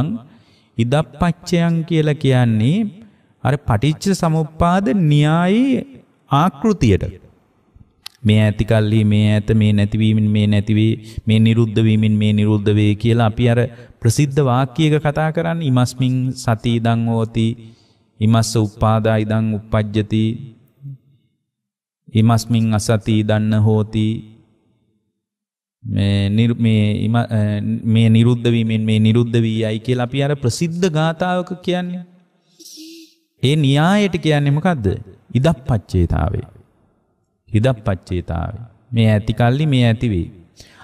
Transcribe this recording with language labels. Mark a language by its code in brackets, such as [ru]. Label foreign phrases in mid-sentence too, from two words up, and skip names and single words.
[si] ඉදප්පච්චයන් කියලා කියන්නේ අර පටිච්ච සමුප්පාද න්‍යායේ ආකෘතියට. මේ ඇති කල්ලි මේ ඇත මේ නැතිවීමෙන් මේ නැතිවේ මේ නිරුද්ධ වීමෙන් මේ නිරුද්ධ වේ කියලා අපි අර ප්‍රසිද්ධ වාක්‍යයක කතා කරන්නේ. [pi] ඉමස්මින් සති ඉදං හෝති ඉමස්ස උප්පාදා ඉදං උප්පජ්ජති ඉමස්මින් අසති ඉදන්න හෝති [si] මේ නිරුද්ධ වීමෙන් මේ නිරුද්ධ වී යයි කියලා අපි අර ප්‍රසිද්ධ ගාථාවක කියන්නේ. ඒ න්‍යායයට කියන්නේ මොකද්ද? [pi] ඉදප්පච්චේතාවේ. ඉදප්පච්චේතාවේ. [si] මේ ඇති කල්ලි මේ ඇති වේ.